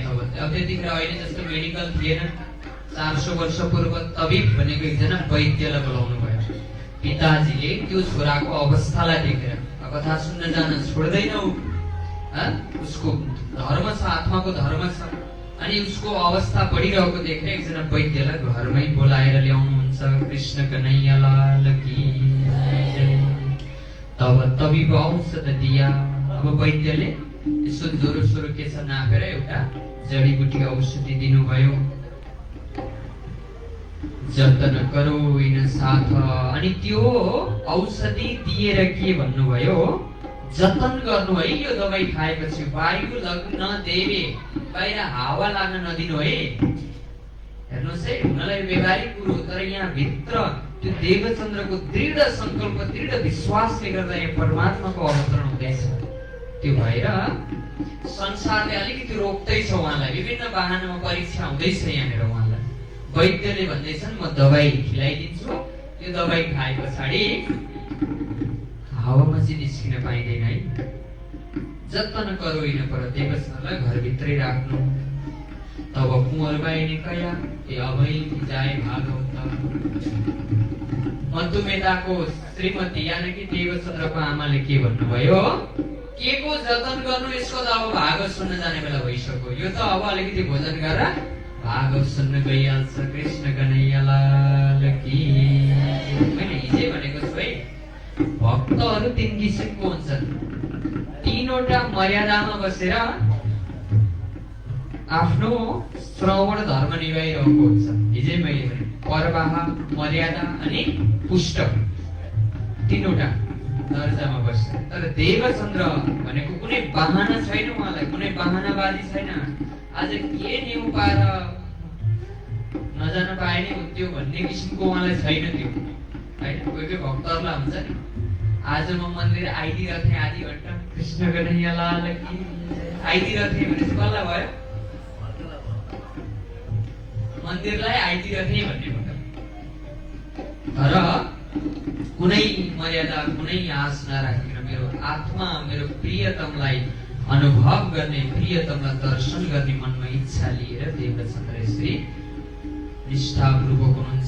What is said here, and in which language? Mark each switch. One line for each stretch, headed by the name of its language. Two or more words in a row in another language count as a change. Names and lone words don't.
Nepali: अब त्यतिखेर अहिले जस्तो मेडिकल थिएन। 400 वर्ष पूर्व तबिब भनेको एकजना वैद्यलाई बोलाउनु भयो। पिताजीले त्यो छोराको अवस्थालाई देखेर कथा सुन्न जान छोड्दैन। उसको धर्म छ, आत्माको धर्म छ, अनि उसको अवस्था बढिरहेको देखेर एकजना वैद्यलाई घरमै बोलाएर ल्याउनुहुन्छ।
Hindi: कृष्ण कन्हैया लाल की जय। तब तबिब औषध दिया।
Nepali: अब वैद्यले यसो ज्वरो सोरो के छ नापेर एउटा जडीबुटी औषधि दिनुभयो।
Hindi: जतन करो इन साथ।
Nepali: अनि त्यो औषधि दिएर के भन्नुभयो, जतन गर्नु है। यो दबाई खाएपछि
Hindi: वायु लग्न देवे,
Nepali: बाहिर हावा लाग्न नदिनु है। हेर्नुहोस् है, हुनलाई व्यवहारिक कुरो, तर यहाँ भित्र त्यो देवचन्द्रको दृढ संकल्प, दृढ विश्वासले गर्दा यहाँ परमात्माको अवतरण हुँदैछ। त्यो भएर संसारले अलिकति रोक्दैछ उहाँलाई, विभिन्न वाहनमा परीक्षा हुँदैछ यहाँनिर उहाँलाई। वैद्यले भन्दैछन् म दबाई खिलाइदिन्छु, यो दबाई खाए पछाडि हावामा चाहिँ निस्किन पाइँदैन है।
Hindi: जतन करो इन पर,
Nepali: देवचन्द्रलाई घरभित्रै राख्नु।
Hindi: तब कुँवरबाई ने कया ए अभै जाए भागवत।
Nepali: मधुमेताको श्रीमती
Hindi: यानि कि
Nepali: देवचन्द्रको आमाले के भन्नुभयो, के को जतन गर्नु, यसको त अब भागवत सुन्न जाने बेला भइसक्यो। यो त अब अलिकति भोजन गरेर भागवत सुन्न गइहाल्छ।
Hindi: कृष्ण कन्हैया लाल की।
Nepali: मैले हिजै भनेको छु है, भक्तहरू 3 किसिमको हुन्छन्। 3वटा मर्यादामा बसेर आफ्नो श्रवण धर्म निभाइरहेको हुन्छ। हिजै मैले भने परवाह, मर्यादा अनि पुष्ट, 3वटा दर्जामा बस्छ। तर देवचन्द्र भनेको कुनै बहाना छैन, उहाँलाई कुनै बहानाबाजी छैन। आज के न्यु पाएर नजान पाए नि त्यो भन्ने किसिमको उहाँलाई छैन त्यो हैन। कोही कोही भक्तहरूलाई हुन्छ नि, आज म मन्दिर आइदिरहेको थिएँ आधी घन्टा,
Hindi: कृष्ण कन्हैया लाल की
Nepali: आइदिरहेको थिएँ भने कसलाई भयो, मन्दिरलाई आइदिरहेको थिएँ भन्ने भयो। तर कुनै मर्यादा, कुनै आश नराखेर मेरो आत्मा, मेरो प्रियतमलाई अनुभव गर्ने, प्रियतमलाई दर्शन गर्ने मनमा इच्छा लिएर देवचन्द्र श्री निष्ठापूर्वक हुनुहुन्छ।